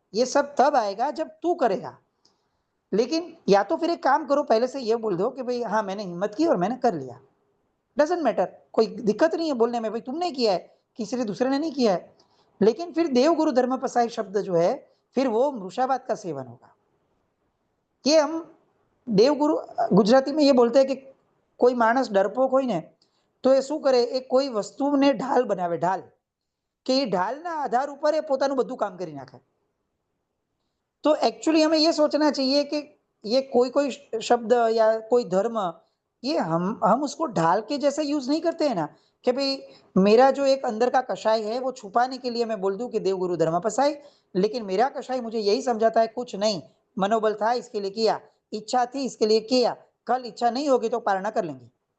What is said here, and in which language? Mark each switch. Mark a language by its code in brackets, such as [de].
[hi] ये सब तब आएगा जब तू करेगा। लेकिन या तो फिर एक काम करो, पहले से ये बोल दो कि भई हाँ, मैंने हिम्मत की और मैंने कर लिया। [en] doesn't matter, [hi] कोई दिक्कत नहीं है बोलने में, भई तुमने किया है, किसी ने दूसरे ने नहीं किया है। लेकिन फिर देवगुरु धर्मपसाई शब्द जो है, फिर वो मृषावाद का सेवन होगा। ये हम [gu] દેવગુરુ ગુજરાતીમાં એ બોલતા કે કોઈ માણસ ડરપોક હોય ને તો એ શું કરે, એ કોઈ વસ્તુને ઢાલ બનાવે, ઢાલ કે એ ઢાલના આધાર ઉપર એ પોતાનું બધું કામ કરી નાખે। [hi] तो एक्चुअली हमें ये सोचना चाहिए कि ये कोई शब्द या कोई धर्म, ये हम उसको ढाल के जैसे यूज नहीं करते हैं ना, कि भाई मेरा जो एक अंदर का कषाय है वो छुपाने के लिए मैं बोल दूं कि देवगुरु धर्मपसाई, लेकिन मेरा कषाय मुझे यही समझाता है कुछ नहीं, मनोबल था इसके लिए किया, इच्छा थी इसके लिए किया, कल इच्छा नहीं होगी तो पारणा कर लेंगे।